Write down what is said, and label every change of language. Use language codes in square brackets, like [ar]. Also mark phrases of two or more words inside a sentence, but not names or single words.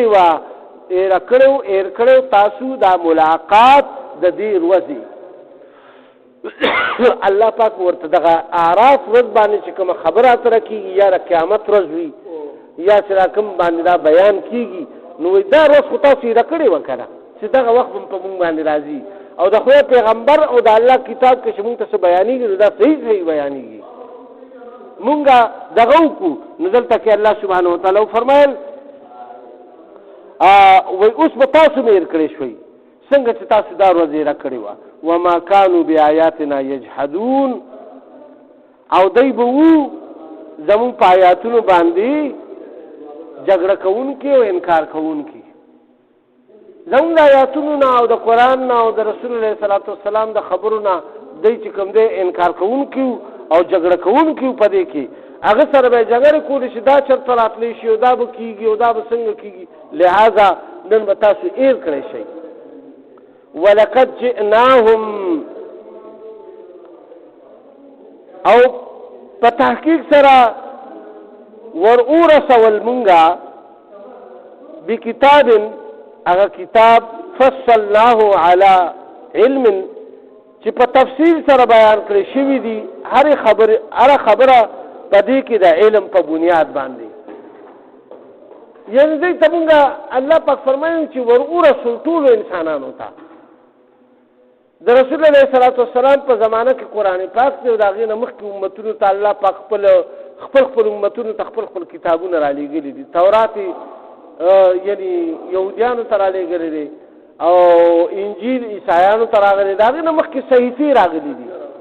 [ps] کړی تاسو دا ملاقات د دې ورځې الله پاک ورته دغه اعراف ورځ باندې چې کومه خبره اتره کېږي یا د قیامت ورځ وي یا چې را کوم باندې دا بیان کېږي نو دا ورځ خو تاسو هېره کړې وه که نه چې دغه وخت به په مونږ باندې راځي او د خدای پیغمبر او د الله کتاب کې چې مونږ ته څه بیانېږي نو دا صحیح بیانېږي مونږ دغه وکړو نو دلته کې [ar] الله سبحانه وتعالی [ps] وفرمایل وایي اوس به تاسو مې هېر کړی شوئ څنګه چې تاسو دا ورځ هېره کړې وه [ar] وما كانوا بآياتنا يجحدون [ps] او دی به وو زمون په آیاتونو باندې جګړه کوونکي او انکار کوونکي زمون د آیاتونو نه او د قرآن نه او د رسول الله [ar] صلی الله علیه وسلم [ps] د خبرو نه دی چې کوم دی انکار کوونکي او جګړه کوونکي په دې کې هغه سره به جګړه کولی شي دا چېرته راتلی شي او دا به کېږي او دا به څنګه کېږي لہذا نن به تاسو هېر کړی شئ [ar] ولقد جئناهم [ps] او په تحقیق سره ورسول مونږه بکتاب هغه کتاب [ar] فصلناه على علم [ps] چې په تفصیل سره بیان کړی شوي دي هر خبره په دې کې د علم په بنیاد باندې یعنی دې ته مونږه الله پاک فرمایي چې ورسول ټولو انسانانو ته د رسول الله [ar] صلی الله علیه وسلم [ps] په زمانه کې قرآن پاک دی او د هغې نه مخکې امتونو ته الله پاک خپل امتونو ته خپل کتابونه را لېږلي دي تورات یعنی یهودیانو ته را لېږلی دی او انجیل عیسایانو ته راغلی د هغې نه مخکې صحیفې راغلي دي